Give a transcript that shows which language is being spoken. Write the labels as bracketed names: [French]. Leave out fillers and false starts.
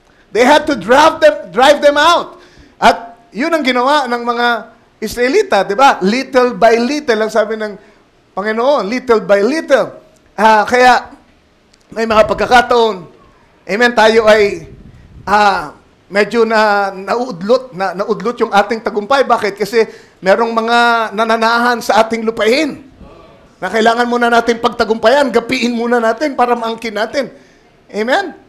[English] They had to drive them out. [Filipino] At yun ang ginawa ng mga Israelita, di ba? [English] Little by little, [Filipino] ang sabi ng Panginoon, [English] little by little. [Filipino] Kaya, may mga pagkakataon, amen, tayo ay medyo naudlot yung ating tagumpay. Bakit? Kasi merong mga nananahan sa ating lupain na kailangan muna natin pagtagumpayan, gapiin muna natin para maangkin natin. Amen?